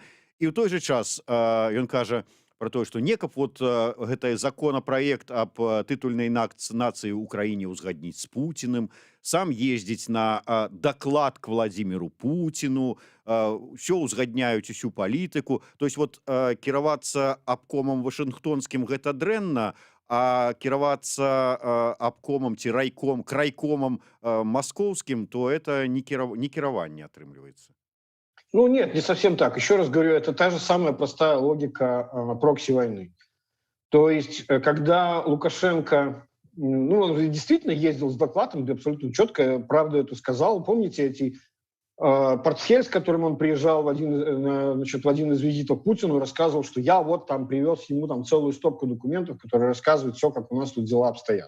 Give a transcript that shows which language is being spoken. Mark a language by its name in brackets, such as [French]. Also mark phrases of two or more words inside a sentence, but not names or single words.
[Belarusian] І ў той жа час ён кажа про тое, што некаб вот гэты законапраект аб тытульнай нацыі ў краіне ўзгадніць з Пуціным, сам ездзіць на даклад [Russian] к Владимиру Путину, [Belarusian] ўсё ўзгадняюць усю палітыку. [Russian] То есть вот [Belarusian] кіравацца абкомам вашынгтонскім гэта дрэнна, а кіравацца абкомам ці крайкомам маскоўскім, [Russian] то это [Belarusian] не кіраванне атрымліваецца. [Russian] Ну нет, не совсем так. Еще раз говорю, это та же самая простая логика прокси-войны. То есть, когда Лукашенко, ну, он действительно ездил с докладом, да, абсолютно четко, правду это сказал. Помните эти портфель, с которым он приезжал в один из визитов к Путину, рассказывал, что я вот там привез ему там целую стопку документов, которые рассказывают все, как у нас тут дела обстоят.